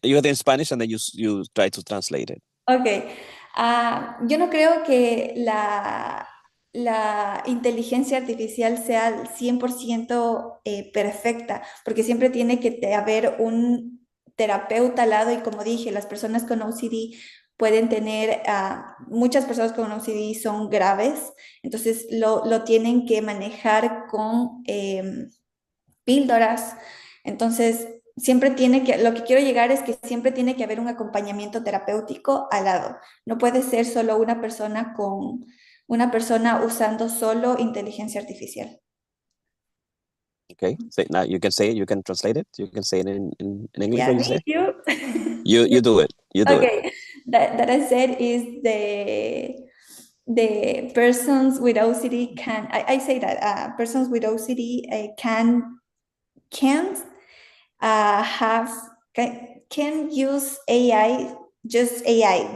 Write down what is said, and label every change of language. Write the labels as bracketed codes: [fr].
[en] You do it in Spanish, and then you try to translate it. Ok. [es] Yo no creo que la inteligencia artificial sea al 100% perfecta, porque siempre tiene que haber un terapeuta al lado, y como dije, las personas con OCD pueden tener, muchas personas con OCD son graves, entonces lo tienen que manejar con píldoras. Entonces, lo que quiero llegar es que siempre tiene que haber un acompañamiento terapéutico al lado. No puede ser solo una persona usando solo inteligencia artificial. [en] Okay, so now you can say it. You can translate it. You can say it in English. Yeah, What you me, say? you. You do it. You do it. Okay, that I said is the persons with OCD can, I say that persons with OCD can't can use AI, just AI.